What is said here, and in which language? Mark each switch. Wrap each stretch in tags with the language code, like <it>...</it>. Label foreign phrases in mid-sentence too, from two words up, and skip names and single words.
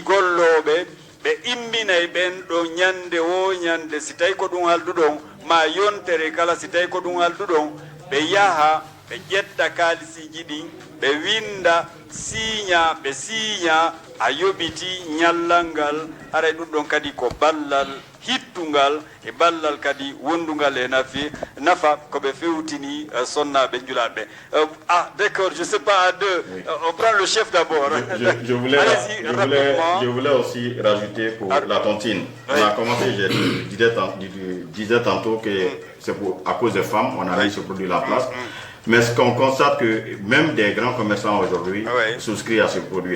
<ff>golloɓe ɓe imminay ɓen ɗo ñande wo ñande si tawi ko ɗum halduɗon ma yontere kala si tawi ko ɗum halduɗon ɓe yaha ɓe ƴetta kalisiji ɗin ɓe winda siiña ɓe siiña a yoɓiti ñallal ngal haray ɗum ɗon kadi ko ballal hittungal e ballal kadi wondungal e nafa ko ɓe fewtini sonnaɓe julaɓe.</ff> <fr>Ah d'accord, je sais pas à deux, on prend le chef d'abord. Je voulais aussi rajouter pour la tontine. On a commencé, je disais tantôt que c'est à cause des femmes on a mis ce produit en place. Mais ce qu'on constate que même des grands commerçants aujourd'hui souscrivent à ce produit-là.</fr>